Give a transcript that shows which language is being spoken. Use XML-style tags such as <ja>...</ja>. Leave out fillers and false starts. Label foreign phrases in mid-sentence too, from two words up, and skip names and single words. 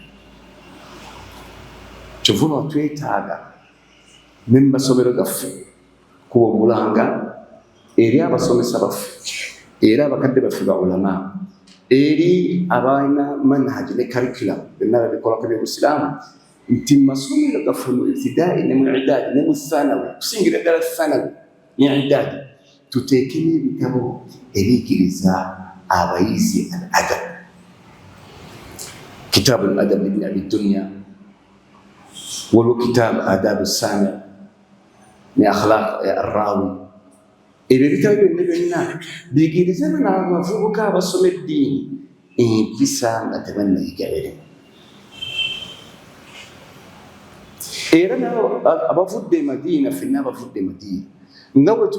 <lg>Kyova lwa twetaaga ne mu masomero gaffe kuba omulanga eri abasomesa baffe era abakadde baffe ba ulama, eri abalina manhaji ne curriculum byonna babikolako by'obusiraamu, nti mu masomero gaffe mu ibtidaai ne mu idaadi ne mu thanawi, kusingira ddala thanawi ne idaadi, tuteekemu ebitabo ebiyigiriza abayizi al-adab. Kitaabu al-adab ibn abi dunya, waliwo kitaabu adabu sami ne akhlaq ar-rawi. Ebyo ebitabo byonna biyigiriza n'abavubuka abasoma eddiini empisa nga tebannayiga erimu. Era nabo abavudde e Madiina, ffenna abavudde e Madiina nga bwe</lg>